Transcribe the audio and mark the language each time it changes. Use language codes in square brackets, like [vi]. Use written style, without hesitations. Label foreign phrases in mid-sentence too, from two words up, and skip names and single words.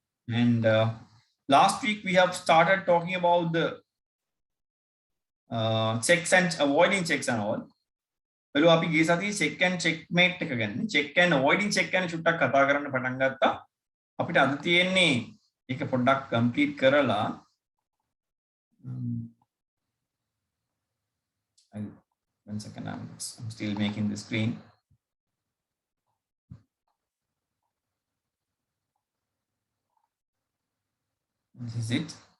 [en] And last week we have started talking about the checks and avoiding checks and all. Well, [si] අපි ගිය සතියේ [en] check and checkmate [si] එක ගැන [en] check and avoiding check [si] ගැන චුට්ටක් කතා කරන්න පටන් ගත්තා. අපිට අද තියෙන්නේ ඒක පොඩ්ඩක් complete කරලා [en] one second, I'm still making the screen. This is it.